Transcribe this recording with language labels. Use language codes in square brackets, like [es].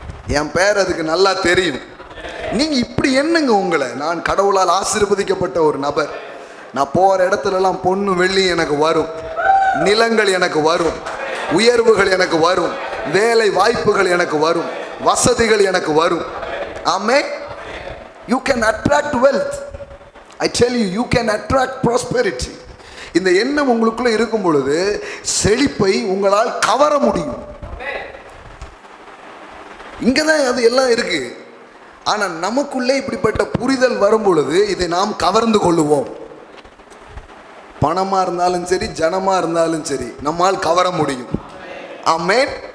[ta] என் பேர் அதுக்கு நல்லா தெரியும். நீங்க இப்படி என்னங்க உங்களை, நான் கடவுளால் ஆசீர்வதிக்கப்பட்ட ஒரு நபர், நான் போற இடத்துலலாம் பொண்ணு வெள்ளி எனக்கு வரும், நிலங்கள் எனக்கு வரும், உயர்வுகள் எனக்கு வரும், வேலை வாய்ப்புகள் எனக்கு வரும், வசதிகள் எனக்கு வரும். [en] Amen. You can attract wealth. I tell you, you can attract prosperity. [ta] இந்த எண்ணம் உங்களுக்குள்ள இருக்கும் பொழுது செழிப்பை உங்களால் கவர முடியும். இங்கதான் அது எல்லாம் இருக்கு. ஆனா நமக்குள்ளே இப்படிப்பட்ட புரிதல் வரும் பொழுது இதை நாம் கவர்ந்து கொள்ளுவோம். பணமா இருந்தாலும் சரி, ஜனமா இருந்தாலும் சரி, நம்மால் கவர முடியும். ஆமென்.